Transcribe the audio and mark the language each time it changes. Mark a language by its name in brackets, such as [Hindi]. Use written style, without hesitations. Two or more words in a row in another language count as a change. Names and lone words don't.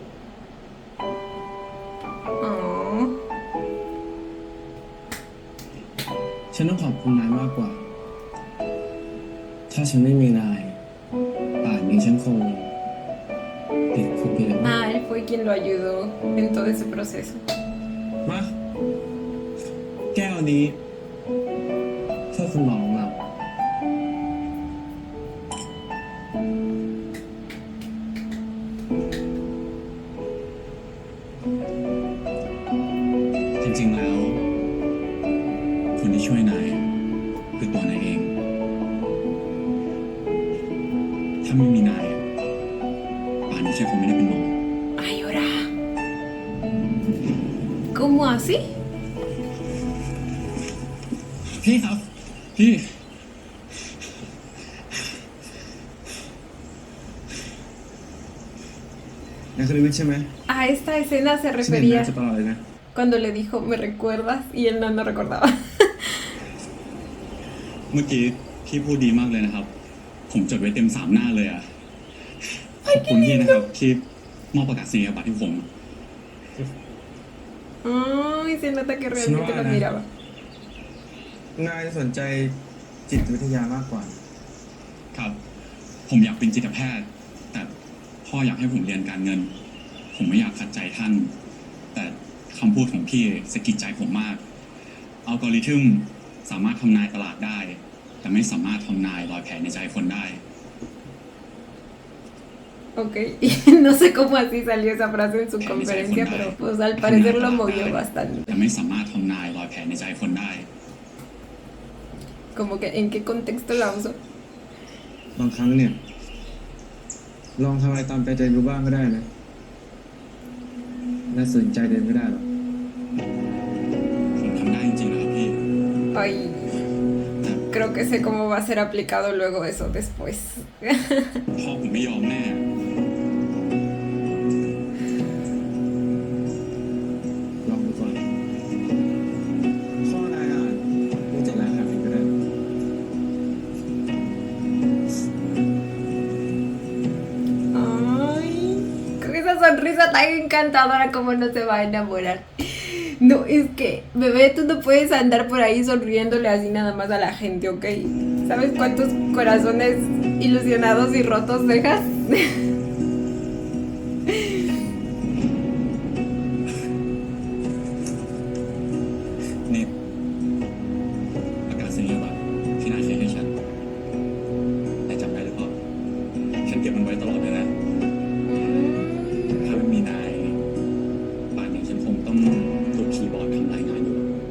[Thai] Oh. ฉันต้องขอบคุณนายมากกว่า ถ้าฉันไม่มีนาย ป่านนี้ฉันคงติดคุกไปแล้ว [Spanish] Ah, él fue quien lo ayudó en todo ese proceso. [Thai] มา แก้วนี้เพื่อคุณหมอของเรา ๆ จริงๆ แล้วคนที่ช่วยนายคือตัวนายเอง ถ้าไม่มีนายป่านนี้ฉันคงไม่ได้เป็นหมอ [Spanish] Ay, ahora. ¿Cómo así? [Thai] พี่ครับ พี่นคริวิทย์ใช่ไหม [Spanish] A esta escena se [Thai] ฉันเห็นหน้า [Spanish] refería [Thai] จะตลอดเลยนะ [Spanish] cuando le dijo, ¿me recuerdas? Y él no recordaba. [Thai] เมื่อกี้พี่พูดดีมากเลยนะครับ ผมจดไว้เต็ม3 หน้าเลยอ่ะ ขอบคุณพี่นะครับที่มอบประกาศนียบัตรให้ผม [Spanish] Ay, se nota que realmente lo miraba. [Thai] นายสนใจจิตวิทยามากกว่า ครับ ผมอยากเป็นจิตแพทย์ แต่พ่ออยากให้ผมเรียนการเงิน ผมไม่อยากขัดใจท่าน แต่คำพูดของพี่สะกิดใจผมมาก อัลกอริทึมสามารถทำนายตลาดได้ แต่ไม่สามารถทำนายรอยแผลในใจคนได้ [Spanish] Ok, no sé cómo así salió esa frase en su conferencia, pero pues al parecer lo movió bastante. [Thai] แต่ไม่สามารถทำนายรอยแผลในใจคนได้ [Spanish] Como que, ¿en qué contexto la uso? [Thai] บางครั้งเนี่ย ลองทำอะไรตามใจดูบ้างก็ได้นะน่าสนใจเดินไม่ได้หรอก ผมทำได้จริงๆนะครับพี่ [Spanish] Ay, creo que sé cómo va a ser aplicado luego eso después. [Thai] พ่อผมไม่ยอมแน่ ลองดูก่อนข้อนายอ่านดูจากรายการก็ได้ [Spanish] Ay, con esa sonrisa tan encantadora, ¿cómo no se va a enamorar? No, es que, bebé, tú no puedes andar por ahí sonriéndole así nada más a la gente, ¿ok? ¿Sabes cuántos corazones ilusionados y rotos dejas? [Thai] นี่ประกาศนียบัตรที่นายเขียนให้ฉันนายจำได้หรือเปล่าฉันเก็บมันไว้ตลอดเลยนะ ถ้าไม่มีนายป่านนี้ฉันคงต้องทุบคีย์บอร์ดทำรายงานอยู่